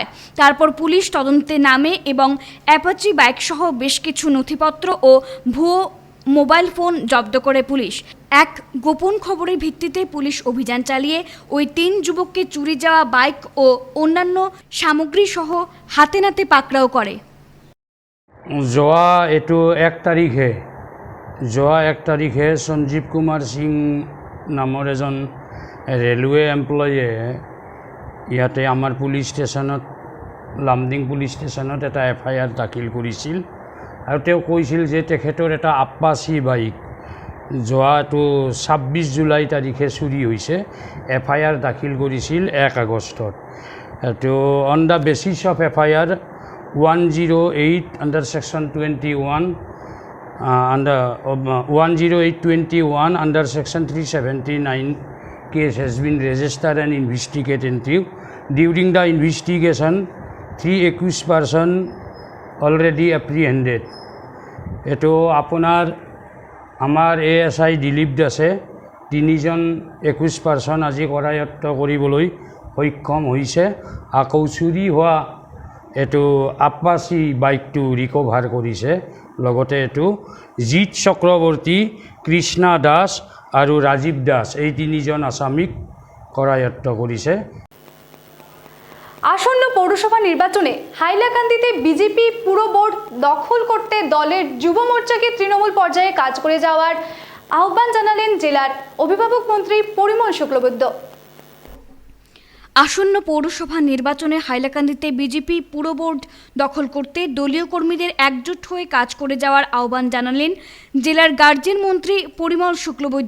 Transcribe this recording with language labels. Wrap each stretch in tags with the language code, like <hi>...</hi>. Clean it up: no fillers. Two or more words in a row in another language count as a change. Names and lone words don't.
<bn>তারপর পুলিশ তদন্তে নামে এবং অ্যাপাচি বাইক সহ বেশ কিছু নথিপত্র ও ভুয়ো মোবাইল ফোন জব্দ করে পুলিশ। এক গোপন খবরের ভিত্তিতে পুলিশ অভিযান চালিয়ে ওই 3 যুবককে চুরি যাওয়া বাইক ও অন্যান্য সামগ্রী সহ হাতে নাতে পাকড়াও করে।</bn> <as>যোৱা এইটো 1 তাৰিখে সঞ্জীৱ কুমাৰ সিং নামৰ এজন</as> <en>railway employee</en> <as>ইয়াতে আমাৰ পুলিচ ষ্টেচনত লামডিং পুলিচ ষ্টেচনত এটা FIR দাখিল কৰিছিল আৰু তেওঁ কৈছিল যে তেখেতৰ এটা আপাচি বাইক যোৱাটো 26 জুলাই তাৰিখে চুৰি হৈছে। FIR দাখিল কৰিছিল 1 আগষ্টত। তো</as> <en>on the basis of FIR 108 under section 21 under 10821 under section 379 case has been registered and investigated. During the investigation 3 accused person already apprehended.</en> <as>এটো আপোনাৰ আমাৰ ASI দিলীপ দাসে 3জন 21 পাৰ্চন আজি কৰায়ত্ব কৰিবলৈ সক্ষম হৈছে। আকৌ চুৰি হোৱা এইটো আপাচি বাইকটো ৰিকভাৰ কৰিছে। লগতে এইটো জিৎ চক্ৰৱৰ্তী, কৃষ্ণা দাস আৰু ৰাজীৱ দাস এই 3জন আসামিক কৰায়ত্ব কৰিছে।</as> <bn>আসন্ন পৌরসভা নির্বাচনে হাইলাকান্দিতে বিজেপি পুরো বোর্ড দখল করতে দলের যুব মোর্চাকে তৃণমূল পর্যায়ে কাজ করে যাওয়ার আহ্বান জানালেন জেলার অভিভাবক মন্ত্রী পরিমল শুক্লবৈদ্য। আসন্ন পৌরসভা নির্বাচনে হাইলাকান্দিতে বিজেপি পুরো বোর্ড দখল করতে দলীয় কর্মীদের একজোট হয়ে কাজ করে যাওয়ার আহ্বান জানালেন জেলার গার্জেন মন্ত্রী পরিমল শুক্লবৈদ্য।</bn>